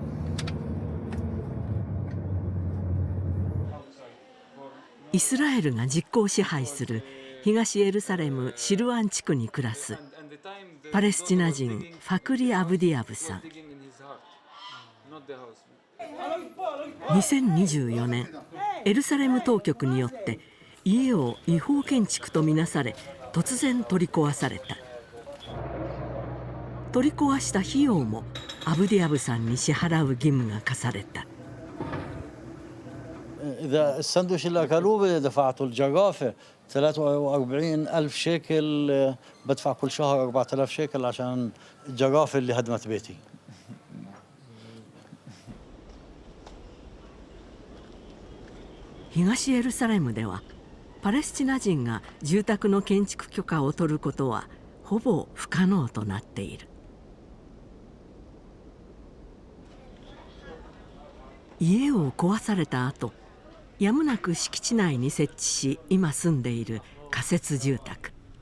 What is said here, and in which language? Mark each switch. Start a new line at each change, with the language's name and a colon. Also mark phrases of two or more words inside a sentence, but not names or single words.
Japanese: イスラエルが実効支配する東エルサレムシルワン地区に暮らすパレスチナ人ファクリ・アブディアブさん。2024年エルサレム当局によって家を違法建築とみなされ突然取り壊された。取り壊した費用もアブディアブさんに支払う義務が課された。
Arabic: إذا السندويش اللي أكلوه دفعته الجقافة 43,000 شيكل بدفع كل شهر 4,000 شيكل عشان الجقافة اللي هدمت بيتي.
Japanese: 東エルサレムではパレスチナ人が住宅の建築許可を取ることはほぼ不可能となっている。家を壊された後、 やむなく敷地内に設置し、今住んでいる仮設住宅。